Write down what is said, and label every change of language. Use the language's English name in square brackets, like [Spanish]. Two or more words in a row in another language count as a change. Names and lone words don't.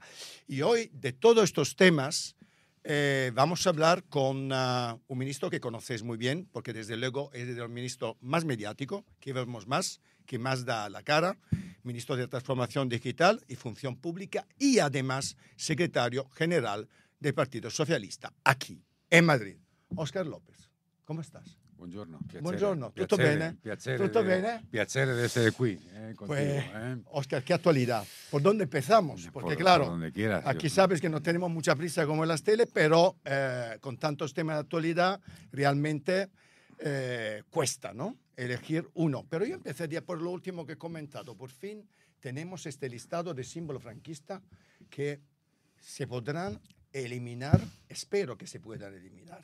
[Spanish] Y hoy, de todos estos temas, vamos a hablar con un ministro que conocéis muy bien, porque desde luego es el ministro más mediático, que vemos más, que más da la cara, ministro de Transformación Digital y Función Pública y además secretario general del Partido Socialista, aquí, en Madrid. Óscar López, ¿cómo estás? [Italian] Buongiorno, piacere. Buongiorno, tutto Piacere, bene? piacere Tutto de, bene? Piacere de essere qui contigo. [Spanish] Pues, Óscar, ¿qué actualidad? ¿Por dónde empezamos? Porque Por claro, donde quieras. aquí sabes que no tenemos mucha prisa como en las tele, pero con tantos temas de actualidad realmente cuesta, ¿no? Elegir uno. Pero yo empezaría por lo último que he comentado. Por fin tenemos este listado de símbolos franquistas que se podrán eliminar, espero que se puedan eliminar.